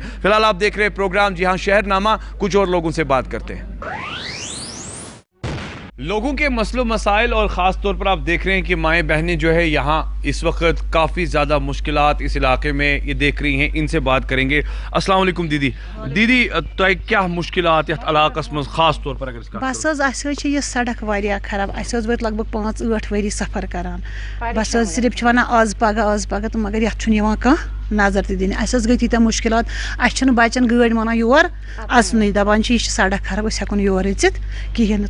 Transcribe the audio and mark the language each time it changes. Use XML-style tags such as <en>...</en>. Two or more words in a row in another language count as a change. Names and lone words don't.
<ur>فی الحال آپ دیکھ رہے ہیں پروگرام جی ہاں شہر نامہ, کچھ اور لوگوں سے بات کرتے ہیں. لوگوں کے مسئلوں مسائل اور خاص طور پر آپ دیکھ رہے ہیں کہ مائیں بہنیں جو ہے یہاں اس وقت کافی زیادہ مشکلات اس علاقے میں یہ دیکھ رہی ہیں, ان سے بات کریں گے.</ur> <ks>السلام علیکم دیدی. دیدی تۄہہِ کیا مشکلات یتھ علاقس مز خاص طور پر</ks> <ur>اگر اس کا</ur> <ks>بس حظ اسہِ حظ چھِ یہِ سڑک واریاہ خراب, اسہِ حظ وٲتۍ لگ بگ 5-8 ؤری سفر کران, بس حظ صرف چھِ ونان آز پگاہ تہٕ مگر یتھ چھُنہٕ یِوان کانٛہہ نظر تہِ دِنہِ. اسہِ حظ گٔے تیٖتیاہ مُشکلات, اسہِ چھِنہٕ بچن گٲڑۍ مانان یور اژنٕے, دپان چھِ یہِ چھِ سڑک خراب أسۍ ہٮ۪کو نہٕ یور أژِتھ کِہیٖنۍ نہٕ.</ks>